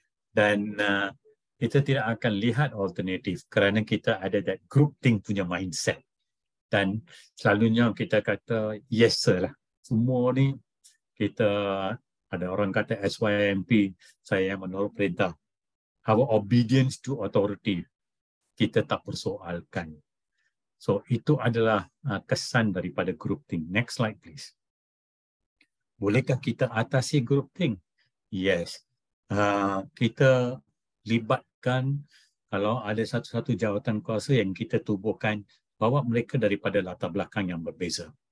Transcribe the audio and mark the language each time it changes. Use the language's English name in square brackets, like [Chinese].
[Malay] Dan kita tidak akan lihat alternatif kerana kita ada [English] that group think [Malay] punya mindset. Dan selalunya kita kata [English] yes sir [Malay] lah. Semua ni kita ada orang kata SYMP, saya yang menurut perintah. [English] Our obedience to authority. [Malay] Kita tak persoalkan. So itu adalah kesan daripada group think. [English] Next slide please. [Malay] Bolehkah kita atasi group think? [English] Yes. [Malay] Kita libatkan kalau ada satu-satu jawatan kuasa yang kita tubuhkan, bawa mereka daripada latar belakang yang berbeza.